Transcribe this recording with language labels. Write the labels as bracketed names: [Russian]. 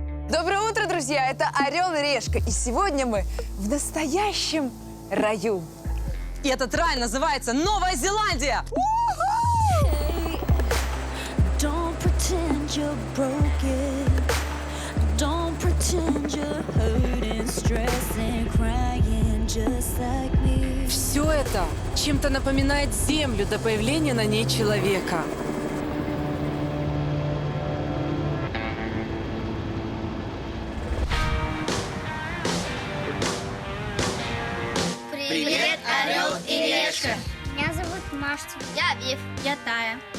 [Russian] Доброе утро, друзья! Это Орел и Решка. И сегодня мы в настоящем раю. И этот рай называется Новая Зеландия! [English] Don't pretend you're broken. Don't pretend you're hurting, stressing, crying just like me. [Russian] Все это чем-то напоминает Землю до появления на ней человека. Привет, Орел и Решка! Меня зовут Маша. Я Вив. Я Тая.